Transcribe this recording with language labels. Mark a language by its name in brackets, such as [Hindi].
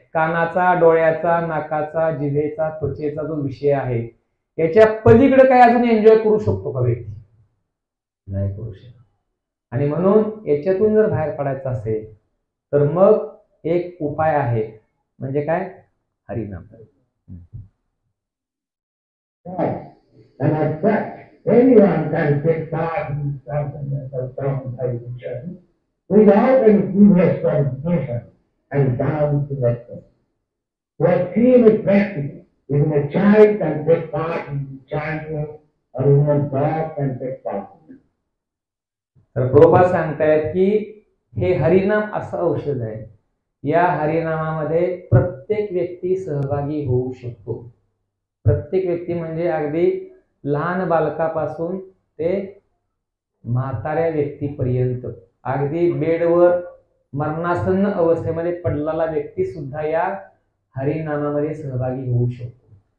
[Marathi] कानाचा, डोळ्याचा, नाकाचा, जिभेचा, त्वचेचा जो विषय आहे याच्या पलीकडे काय अजून एन्जॉय करू शकतो का व्यक्ती? नाही करू शकत. आणि म्हणून याच्यातून जर बाहेर पडायचं असेल तर मग एक उपाय आहे, म्हणजे काय? हरिनाम. [English] And as such, anyone can take part in some meditation without any previous qualification and down to that. So extremely practical. Even a child can take part in chanting, or even a dog can take part. [Marathi] तर प्रभुपाद सांगतायत की हे हरिनाम असं औषध आहे, या हरिनामामध्ये प्रत्येक व्यक्ती सहभागी होऊ शकतो. प्रत्येक व्यक्ती म्हणजे अगदी लहान बालकापासून ते म्हाताऱ्या व्यक्तीपर्यंत, अगदी बेडवर मरणासन्न अवस्थेमध्ये पडलेला व्यक्ती सुद्धा या हरिनामामध्ये सहभागी होऊ शकतो.